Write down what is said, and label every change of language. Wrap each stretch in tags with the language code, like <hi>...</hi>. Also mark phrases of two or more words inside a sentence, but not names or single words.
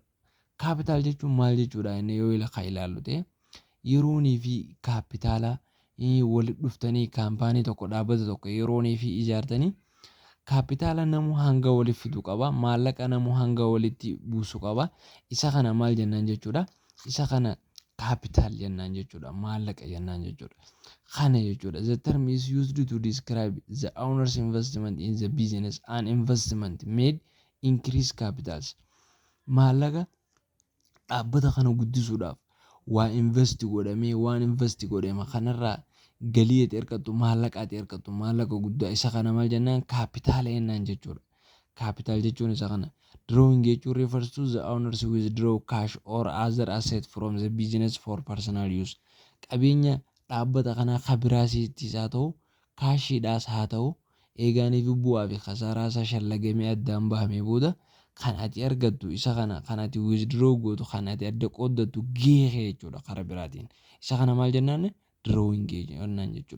<om>Capital jechuun maal jechuudha inni yoo ilaallu ta'e yeroonii fi kaapitaala walitti dhuftanii kaampaanii tokko dhaabbata tokko yeroonii fi ijaartanii kaapitaala namu hanga walitti fidu qaba maallaqa namu hanga walitti buusu qaba isa kana maal jennaan jechuudha. Isa kana capital jennaan jechuudha maallaqa jennaan jechuudha. Kana jechuudha</om> <en>the term is used to describe the owner's investment in the business and investment made increase capitals.</en> <om>Maallaqa dhaabbata kana guddisuudhaaf waan invest godhame kanarraa galii ati argattu maallaqa ati argattu maallaqa guddaa isa kana maal jennaan kaapitaala jennaan jechuudha. Capital jechuun isa kana.</om> <en>Drawing jechuun refers to the owners withdraw cash or other asset from the business for personal use.</en> <om>Qabeenya dhaabbata kanaa kan biraasiittis haa ta'u kaashiidhaas haa ta'u eegaanii fi bu'aa fi kasaaraa isaa shallagamee addaan bahamee booda kan ati argattu isa kana kan ati withdraw gootu kan ati adda qooddattu geehe jechuudha karaa biraatiin. Isa kana maal jennaan drawing jennaan jechuudha.</om>